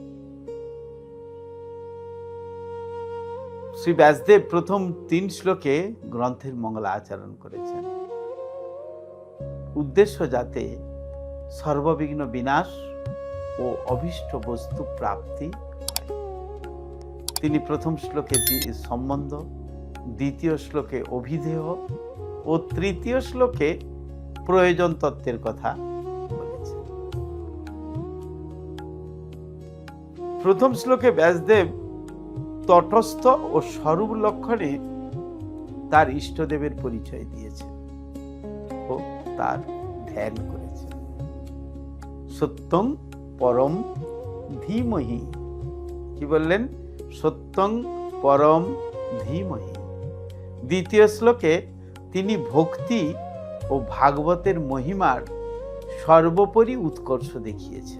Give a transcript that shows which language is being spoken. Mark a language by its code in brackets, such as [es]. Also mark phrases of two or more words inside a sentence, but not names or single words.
[bn] শ্রী ব্যাসদেব প্রথম 3 শ্লোকে গ্রন্থের মঙ্গলাচরণ করেছেন। উদ্দেশ্য যাতে সর্ববিঘ্ন বিনাশ ও অভীষ্ট বস্তু প্রাপ্তি হয়। তিনি প্রথম শ্লোকে সম্বন্ধ, দ্বিতীয় শ্লোকে অভিধেয় আর তৃতীয় শ্লোকে প্রয়োজন তত্ত্বের কথা বলেছেন। প্রথম শ্লোকে ব্যাসদেব তটস্থ আর স্বরূপ লক্ষণে তার ইষ্টদেবের পরিচয় দিয়েছেন ও তার ধ্যান করেছেন। [sa] সত্যং পরম ধীমহি, [bn] কি বললেন? [sa] সত্যং পরম ধীমহি। [bn] দ্বিতীয় শ্লোকে তিনি ভক্তি ও ভাগবতের মহিমার সর্বোপরি উৎকর্ষ দেখিয়েছেন।